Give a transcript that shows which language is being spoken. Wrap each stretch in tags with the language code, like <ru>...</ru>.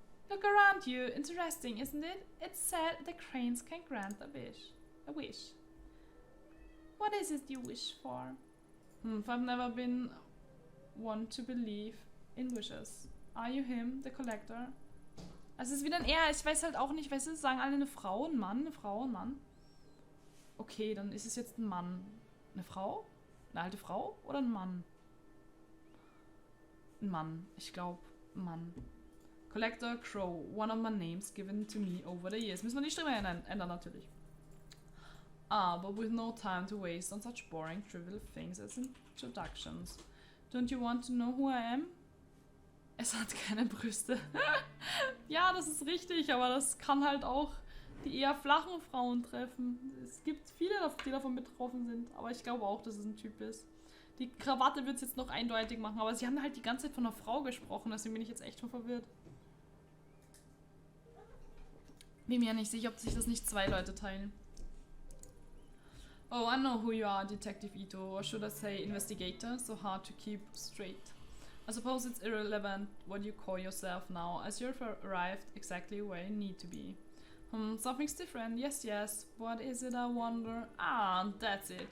<en>Look around you. Interesting, isn't it? It's said the cranes can grant a wish. A wish. What is it you wish for? I've never been one to believe in wishes. Are you him, the collector?</en> <de>Also es ist wieder ein Er. Ich weiß halt auch nicht, weißt du, sagen alle eine Frau, ein Mann, eine Frau, ein Mann. Okay, dann ist es jetzt ein Mann. Eine Frau? Eine alte Frau oder ein Mann? Ein Mann. Ich glaube, ein Mann.</de> <en>Collector Crow, one of my names given to me over the years.</en> <de>Müssen wir die Stimme ändern natürlich.</de> <en>But with no time to waste on such boring, trivial things as introductions. Don't you want to know who I am?</en> <de>Es hat keine Brüste. Ja, das ist richtig, aber das kann halt auch die eher flachen Frauen treffen. Es gibt viele, die davon betroffen sind, aber ich glaube auch, dass es ein Typ ist. Die Krawatte wird es jetzt noch eindeutig machen, aber sie haben halt die ganze Zeit von einer Frau gesprochen, deswegen bin ich jetzt echt schon verwirrt. Bin mir ja nicht sicher, ob sich das nicht 2 Leute teilen.</de> <en>Oh, I know who you are, Detective Itō, or should I say investigator, so hard to keep straight. I suppose it's irrelevant what you call yourself now, as you've arrived exactly where you need to be. Something's different, yes, yes. What is it, I wonder? Ah, that's it.</en>